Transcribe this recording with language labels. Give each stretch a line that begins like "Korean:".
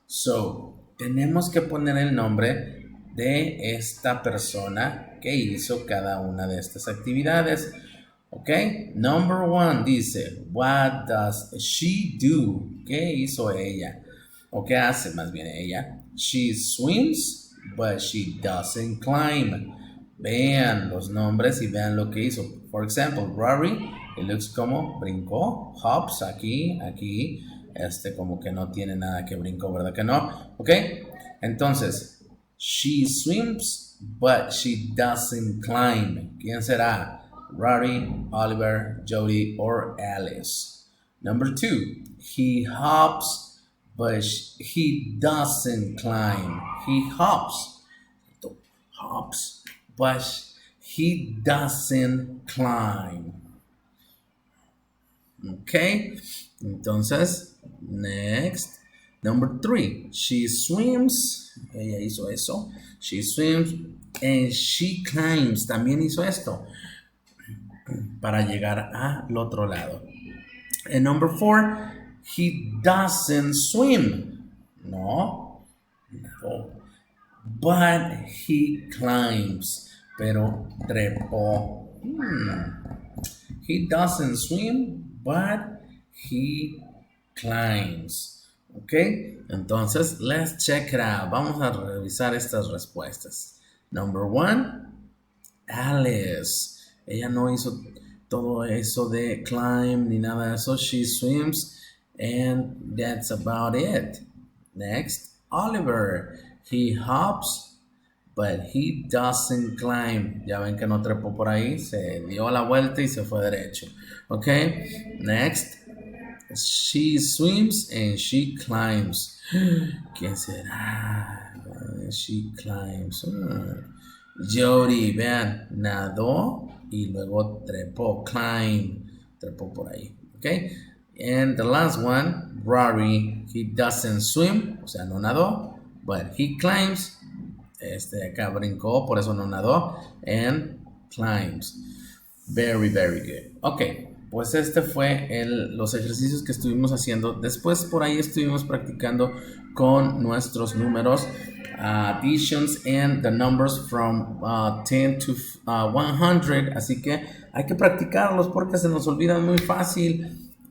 Spanish: So, tenemos que poner el nombre de esta persona que hizo cada una de estas actividades.
English: Ok, number one dice, what does she do?
Spanish: ¿Qué hizo ella? ¿O qué hace más bien ella?
English: She swims, but she doesn't climb.
Spanish: Vean los nombres y vean lo que hizo.
English: For example, Rory, it looks
Spanish: como brincó, hops, aquí, como que no tiene nada que brincó, ¿verdad que no?
English: Ok, entonces, she swims, but she doesn't climb.
Spanish: ¿Quién será?
English: Rory, Oliver, Jody, or Alice. Number two, he hops, but he doesn't climb. He hops, but he doesn't climb. Okay, entonces, next. Number three, she swims.
Spanish: Ella hizo eso.
English: She swims and she climbs.
Spanish: También hizo esto para llegar al otro lado.
English: And number four, he doesn't swim. No. But he climbs.
Spanish: Pero trepó.
English: He doesn't swim, but he climbs. Ok, entonces, let's check it out.
Spanish: Vamos a revisar estas respuestas.
English: Number one,
Spanish: Alice. Ella no hizo todo eso de climb ni nada de eso.
English: She swims and that's about it. Next, Oliver. He hops, but he doesn't climb.
Spanish: Ya ven que no trepó por ahí. Se dio la vuelta y se fue derecho.
English: Ok, next. She swims and she climbs.
Spanish: ¿Quién será?
English: She climbs.
Spanish: Jody, vean, nadó y luego trepó, climb, trepó por ahí, okay?
English: And the last one, Rory, he doesn't swim,
Spanish: o sea, no nadó,
English: but he climbs,
Spanish: acá brincó, por eso no nadó,
English: and climbs. Very, very good.
Spanish: Ok, pues este fue los ejercicios que estuvimos haciendo. Después por ahí estuvimos practicando con nuestros números,
English: additions and the numbers from 10 to 100.
Spanish: Así que hay que practicarlos porque se nos olvidan muy fácil.